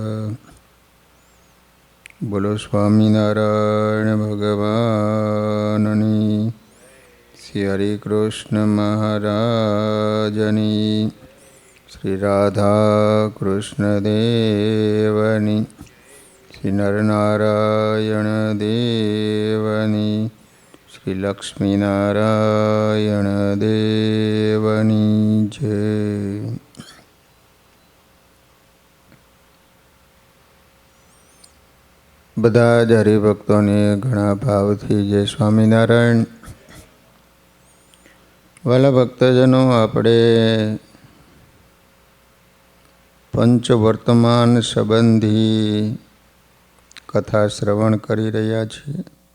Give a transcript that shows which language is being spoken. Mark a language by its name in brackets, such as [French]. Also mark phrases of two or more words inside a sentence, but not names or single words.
[Gujarati] બોલો સ્વામીનારાયણ ભગવાનની, શ્રી હરિ કૃષ્ણ મહારાજની, શ્રી રાધા કૃષ્ણ દેવની, શ્રી નરનારાયણ દેવની, શ્રી લક્ષ્મી નારાયણ દેવની જય। બધા જ હરિભક્તોને ઘણા ભાવથી જય સ્વામિનારાયણ। વાલા ભક્તજનો, આપણે પંચવર્તમાન સંબંધી કથા શ્રવણ કરી રહ્યા છીએ।